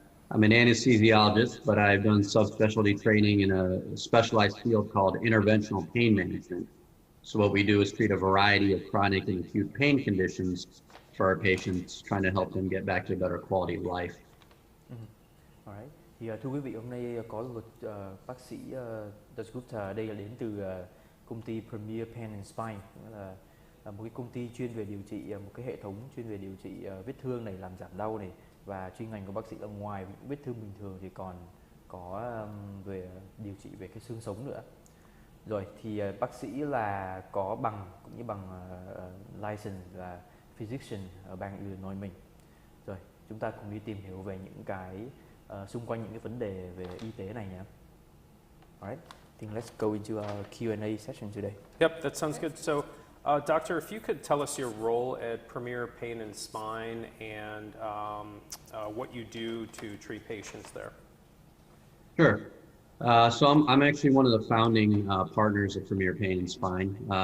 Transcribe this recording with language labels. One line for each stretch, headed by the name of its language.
English: I'm an anesthesiologist, but I've done subspecialty training in a specialized field called interventional pain management. So what we do is treat a variety of chronic and acute pain conditions for our patients, trying to help them get back to a better quality of life. Alright.
Vietnamese: Thì thưa quý vị, hôm nay có bác sĩ Dasgupta ở đây là đến từ công ty Premier Pain and Spine, là một cái công ty chuyên về điều trị, một cái hệ thống chuyên về điều trị vết thương này, làm giảm đau này, và chuyên ngành của bác sĩ là ngoài những vết thương bình thường thì còn có về điều trị về cái xương sống nữa. Rồi thì bác sĩ là có bằng, cũng như bằng license là physician ở bang Illinois mình. Rồi chúng ta cùng đi tìm hiểu về những cái xung quanh những cái vấn đề về y tế này nhé.
English: Alright, I think let's go into our Q&A session today. Yep, that sounds good. So, Doctor, if you could tell us your role at Premier Pain and Spine and what you do to treat patients there. Sure. So I'm actually one of the founding partners of Premier Pain and Spine.